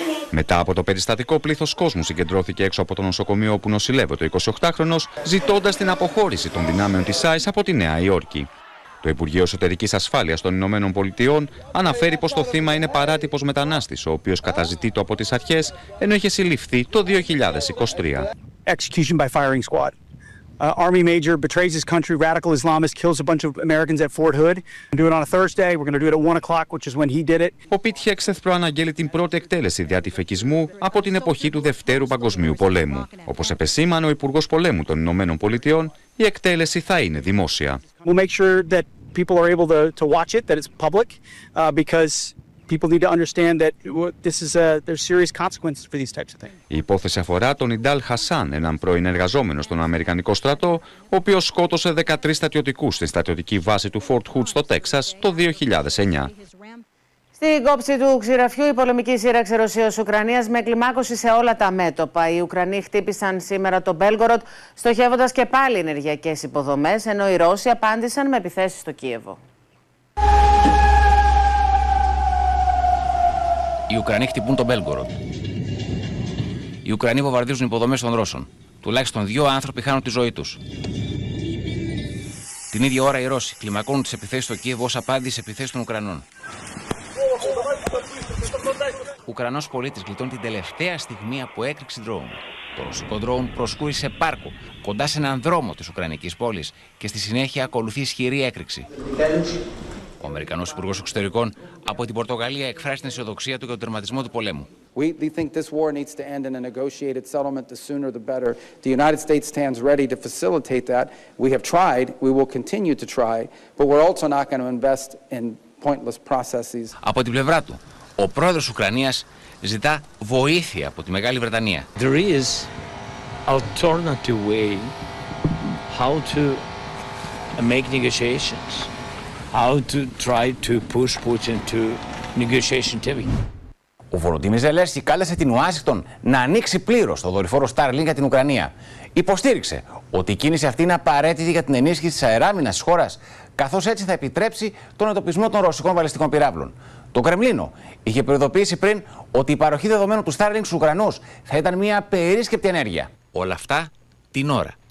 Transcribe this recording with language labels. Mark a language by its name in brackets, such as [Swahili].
[Greek] Μετά από το περιστατικό, πλήθος κόσμου συγκεντρώθηκε έξω από το νοσοκομείο όπου νοσηλεύεται ο 28χρονος, ζητώντας την αποχώρηση των δυνάμεων της ΑΕΣ από τη Νέα Υόρκη. Το Υπουργείο Εσωτερικής Ασφάλειας των Ηνωμένων Πολιτειών αναφέρει πως το θύμα είναι παράτυπος μετανάστης, ο οποίος καταζητεί το από τις αρχές, ενώ είχε συλληφθεί το 2023. [English] Execution by firing squad. Army major betrays his country, radical Islamist kills a bunch of Americans at Fort Hood. Do it on a Thursday. We're going to do it at 1 o'clock, which is when he did it. [Greek] Ο Πιτ Χέξεθ προαναγγέλει την πρώτη εκτέλεση διατυφεκισμού από την εποχή του Δευτέρου Παγκοσμίου Πολέμου. Όπως επεσήμανε ο Υπουργός Πολέμου των Ηνωμένων Πολιτειών, η εκτέλεση θα είναι δημόσια. [English] We'll make sure that people are able to watch it, that it's public, because people need to understand that this is there's serious consequences for these types of things. [Greek] Η υπόθεση αφορά τον Ιντάλ Χασάν, έναν πρώην εργαζόμενο στον Αμερικανικό στρατό, ο οποίος σκότωσε 13 στρατιωτικούς στη στρατιωτική βάση του Fort Hood στο Τέξας το 2009. Στην κόψη του ξηραφιού, η πολεμική σύραξη Ρωσίας-Ουκρανίας με κλιμάκωση σε όλα τα μέτωπα. Οι Ουκρανοί χτύπησαν σήμερα τον Μπέλγοροντ, στοχεύοντας και πάλι ενεργειακές υποδομές, ενώ οι Ρώσοι απάντησαν με επιθέσεις στο Κίεβο. Οι Ουκρανοί χτυπούν τον Μπέλγοροντ. Οι Ουκρανοί βομβαρδίζουν υποδομές των Ρώσων. Τουλάχιστον 2 άνθρωποι χάνουν τη ζωή τους. Την ίδια ώρα οι Ρώσοι κλιμακώνουν τις επιθέσεις στο Κίεβο ως απάντηση σε επιθέσεις των Ουκρανών. Ουκρανός πολίτης γλιτώνει την τελευταία στιγμή από έκρηξη ντρόουν. Το ρωσικό ντρόουν προσκούει σε πάρκο κοντά σε έναν δρόμο της Ουκρανικής πόλης και στη συνέχεια ακολουθεί ισχυρή έκρηξη. Ο Αμερικανός Υπουργός Εξωτερικών από την Πορτογαλία εκφράζει την αισιοδοξία του για τον τερματισμό του πολέμου. [English] We think this war needs to end in a negotiated settlement, the sooner the better. The United States stands ready to facilitate that. We have tried, we will continue to try, but we're also not going to invest in pointless processes. [Greek] Από την πλευρά του, ο πρόεδρος Ουκρανίας ζητά βοήθεια από τη Μεγάλη Βρετανία. [English] There is alternative way how to make negotiations. How to try to push Putin to negotiation table. [Greek] Ο Βολοντίμιρ Ζελένσκι κάλεσε την Ουάσιγκτον να ανοίξει πλήρως το δορυφόρο Starlink για την Ουκρανία. Υποστήριξε ότι η κίνηση αυτή είναι απαραίτητη για την ενίσχυση της αεράμυνας της χώρας, καθώς έτσι θα επιτρέψει τον εντοπισμό των ρωσικών βαλιστικών πυράβλων. Το Κρεμλίνο είχε προειδοποιήσει πριν ότι η παροχή δεδομένων του Starlink στους Ουκρανούς θα ήταν μια περίσκεπτη ενέργεια. Όλα αυτά την ώρα